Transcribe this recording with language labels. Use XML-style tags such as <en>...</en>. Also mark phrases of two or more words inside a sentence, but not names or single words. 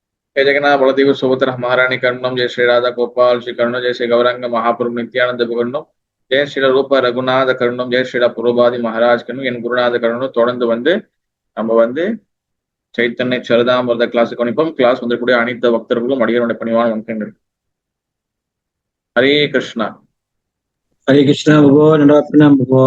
<sa>जय जगन्नाथ बलदेव सुभद्रा महारानी कर्णम जय श्री राधा गोपाल श्री कर्ण जय श्री गौरंग महाप्रभु नित्यानंद करुणं जय श्रील रूप रघुनाथ करुणं जय श्रील प्रभुपाद महाराज करुणं</sa> <ta>என் குருநாத கருணம் தொடர்ந்து நம்ம சைத்தன்ய சரிதாமிரத கிளாஸ் கவனிப்போம். கிளாஸ் வந்திருக்கூடிய அனைத்து பக்தர்களும் அடியனுடைய பணிவான வணக்கங்கள். ஹரே கிருஷ்ணா. ஹரே கிருஷ்ணா பிரபு. பிரணாம் பிரபு.</ta>